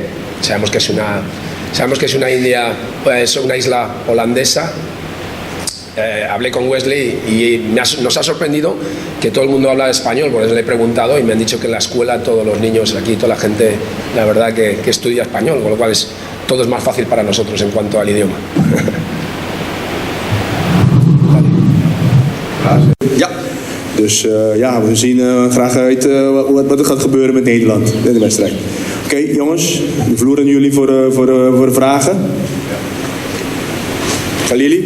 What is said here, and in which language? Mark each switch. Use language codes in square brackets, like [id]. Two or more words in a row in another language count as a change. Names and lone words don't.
[es] Sabemos que es una isla holandesa. Hablé con Wesley y nos ha sorprendido que todo el mundo habla español, por eso le he preguntado y me han dicho que en la escuela todos los niños aquí, toda la gente, la verdad que estudia español, con lo cual es todo es más fácil para nosotros en cuanto al idioma. [nl] Ja. Dus ja, we zien graag uit wat er gaat gebeuren met Nederland in de wedstrijd. Oké, jongens, de vloer aan jullie voor de vragen. Khalili?